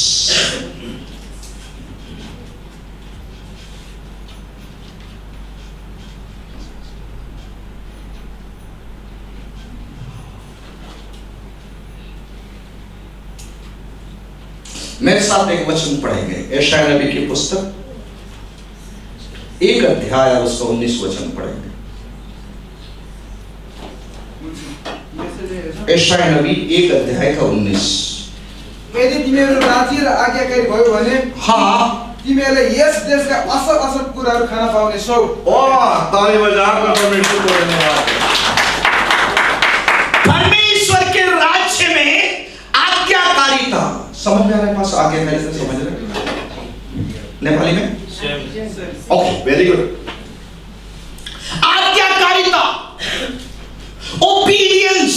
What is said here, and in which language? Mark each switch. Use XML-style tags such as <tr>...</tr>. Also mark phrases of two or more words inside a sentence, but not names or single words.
<hi>मेरे साथ एक वचन पढ़ेंगे, यशायाह नबी की पुस्तक 1 अध्याय और उसका 19 वचन पढ़ेंगे। यशायाह नबी 1 अध्याय का 19।</hi> <ne>यदि तिमीहरू राजी र आज्ञाकारी भयो भने तिमीहरूले यस देशका असल असल कुराहरू खान पाउनेछौ।</ne> <hi>ताली बजाकर परमेश्वर को धन्यवाद। परमेश्वर के राज्य में आज्ञाकारिता, समझ में आ रहा है? पास आज्ञाकारिता समझ रहे नेपाली में?</hi> <en>okay, very good. आज्ञाकारिता, ओबीडियंस।</en>